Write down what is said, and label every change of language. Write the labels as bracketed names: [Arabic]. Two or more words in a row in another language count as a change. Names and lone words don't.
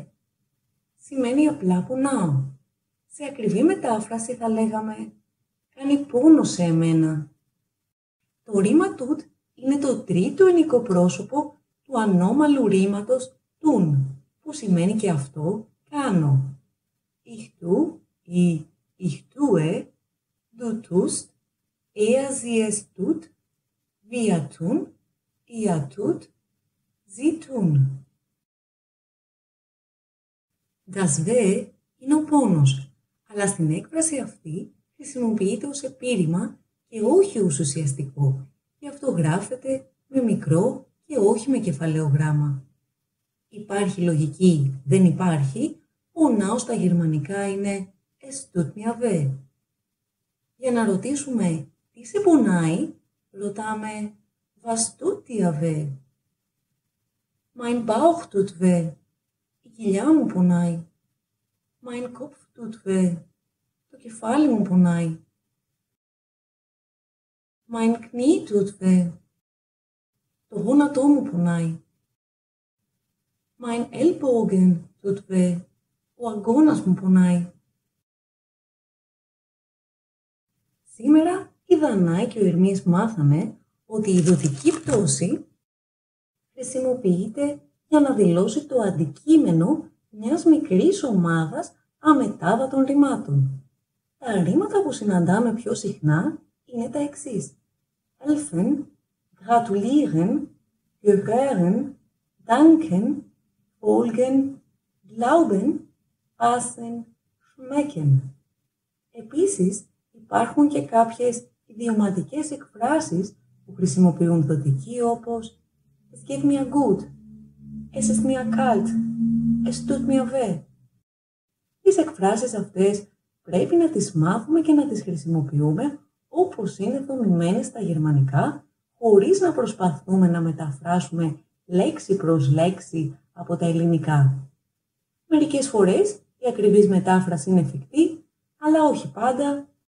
[Greek] Σημαίνει απλά πονάω. Σε ακριβή μετάφραση θα λέγαμε κάνει πόνο σε εμένα. Το ρήμα tut είναι το τρίτο ενικό πρόσωπο του ανώμαλου ρήματος tun, που σημαίνει και αυτό κάνω. [German] Ich tu ή ich tue, du tust, sie es tut, wir tun, ihr tut, sie tun. Das weh [Greek] είναι ο πόνος, αλλά στην έκφραση αυτή χρησιμοποιείται ως επίρρημα και όχι ως ουσιαστικό, γι' αυτό γράφεται με μικρό και όχι με κεφαλαίο γράμμα. Υπάρχει λογική, δεν υπάρχει, πονάω στα γερμανικά είναι [German] es tut mir weh. [Greek] Για να ρωτήσουμε τι σε πονάει, ρωτάμε [German] was tut dir weh? Mein Bauch tut weh. [Greek] Η κοιλιά μου πονάει. [German] Mein Kopf tut weh. [Greek] Το κεφάλι μου πονάει. [German] Mein Knie tut weh. [Greek] Το γόνατό μου πονάει. [German] Mein Ellbogen tut weh. [Greek] Ο αγκώνας μου πονάει. Σήμερα η Δανάη και ο Ερμής μάθαμε ότι η δοτική πτώση χρησιμοποιείται για να δηλώσει το αντικείμενο μιας μικρής ομάδας αμετάβατων ρημάτων. Τα ρήματα που συναντάμε πιο συχνά είναι τα εξής. [German] Helfen, gratulieren, gehören, danken, folgen, glauben, passen, schmecken. [Greek] Επίσης, υπάρχουν και κάποιες ιδιωματικές εκφράσεις που χρησιμοποιούν δοτική όπως [German] Es geht mir gut, Es ist mir kalt, Es tut mir weh. [Greek] Τις εκφράσεις αυτές πρέπει να τις μάθουμε και να τις χρησιμοποιούμε όπως είναι δομημένες στα γερμανικά, χωρίς να προσπαθούμε να μεταφράσουμε λέξη προς λέξη από τα ελληνικά. Μερικές φορές η ακριβής μετάφραση είναι εφικτή, αλλά όχι πάντα.